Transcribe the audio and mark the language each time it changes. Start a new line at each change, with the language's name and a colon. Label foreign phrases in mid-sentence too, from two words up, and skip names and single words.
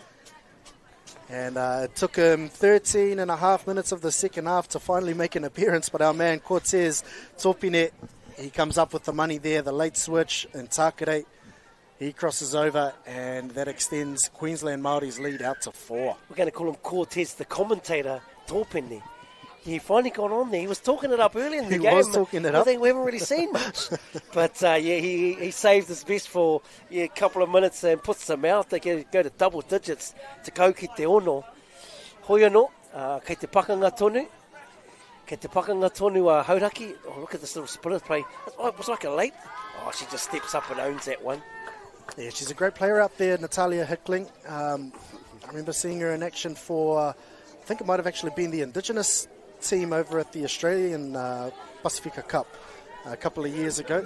English: And it took him 13 and a half minutes of the second half to finally make an appearance, but our man Cortez Topine, he comes up with the money there, the late switch, and Takere, he crosses over, and that extends Queensland Māori's lead out to 4. We're going to call him Cortez, the commentator, Topine. He finally got on there. He was talking it up early in the game. He was talking it up. I think we haven't really seen much. But, he saved his best for a couple of minutes and puts them out. They go to double digits to go
Māori: ki te ono. Hoi anō, kei te pakanga tonu. Kei te pakanga tonu Hauraki.
English: Oh, look at this little split play. Oh, it was like a late. Oh, she just steps up and owns that one. Yeah, she's a great player up there, Natalia Hickling. I remember seeing her in action for, I think it might have actually been the Indigenous team over at the Australian Pacifica Cup a couple of years ago.